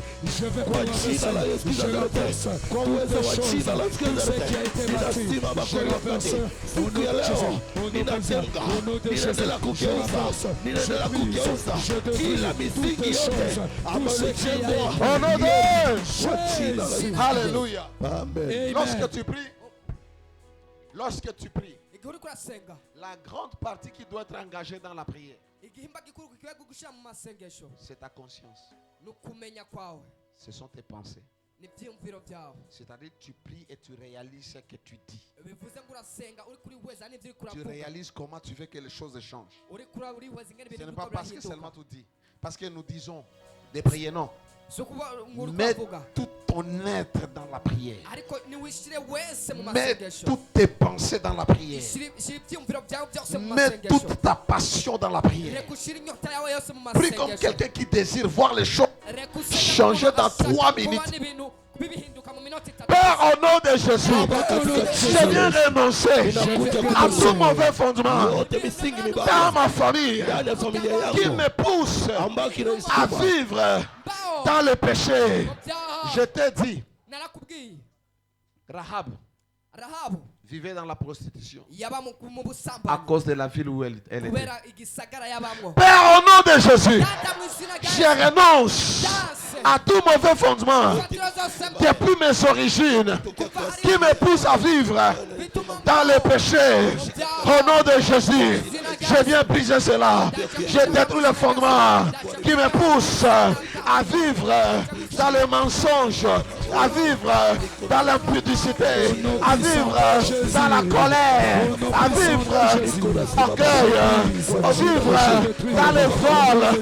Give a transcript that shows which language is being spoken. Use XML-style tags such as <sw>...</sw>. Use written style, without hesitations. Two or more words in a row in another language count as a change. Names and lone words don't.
<sw>Kwa jina la Yesu Kristo, kwa uwezo wa jina la Yesu Kristo, ninasimama kwa wakati siku ya leo, ninajenga, ninaendelea kugeuza, ninaendelea kugeuza kila misingi yote ambayo imejengwa.</sw> <fr>Alléluia. Amen. Lorsque tu pries, la grande partie qui doit être engagée dans la prière, c'est ta conscience. Ce sont tes pensées. C'est-à-dire tu pries et tu réalises ce que tu dis. Tu réalises comment tu veux que les choses changent. Ce n'est pas parce que seulement tu dis. Parce que nous disons des prières, non. Mais toute ton être dans la prière.</fr> <rw>ariko niwishyire wese mu</rw> <fr>Mets</fr> <rw>masengesho</rw> <fr>toutes tes pensées dans la prière.</fr> <rw>shyira ibyiyumviro byawe byose mu</rw> <fr>Mets</fr> <rw>masengesho</rw> <fr>toute ta passion dans la prière.</fr> <rw>reka ushyire inyota yawe yose mu</rw> <fr>Prie comme</fr> <rw>masengesho</rw> <fr>quelqu'un qui désire voir les choses</fr> <rw>reka usenge</rw> <fr>changer</fr> <rw>nk'umuntu</rw> <fr>dans</fr> <rw>ashaka</rw> <fr>3</fr> <rw>kubona</rw> <fr>minutes.</fr> <rw>ibintu bibihinduka mu minota itatu.</rw> <fr>Père, au nom de Jésus, je viens renoncer à tout mauvais fondement dans ma famille qui me pousse à vivre Bao, dans le péché.</fr> <rw>mu byaha.</rw> <fr>Je t'ai dit,</fr> <rw>narakubwiye</rw> <fr>Rahab</fr> <rw>rahabu</rw> <fr>vivait dans la prostitution</fr> <rw>yaba mu</rw> <fr>à</fr> <rw>busambanyi</rw> <fr>cause de la ville où elle était.</fr> <rw>kubera igisagara yabamwo.</rw> <fr>Père, au nom de Jésus,</fr> <rw>Data mu izina rya</rw> <fr>je</fr> <rw>Yesu,</rw> <fr>renonce danse à tout mauvais fondement</fr> <rw>ifatiro zose mbi</rw> <fr>depuis mes origines qui me pousse à vivre</fr> <rw>bituma</rw> <fr>dans le péché. Au nom de Jésus, je viens briser cela. Je détruis le fondement qui me pousse à vivre dans le mensonge, à vivre dans l'impudicité, à vivre dans la colère, à vivre orgueil, à vivre dans le vol.</fr>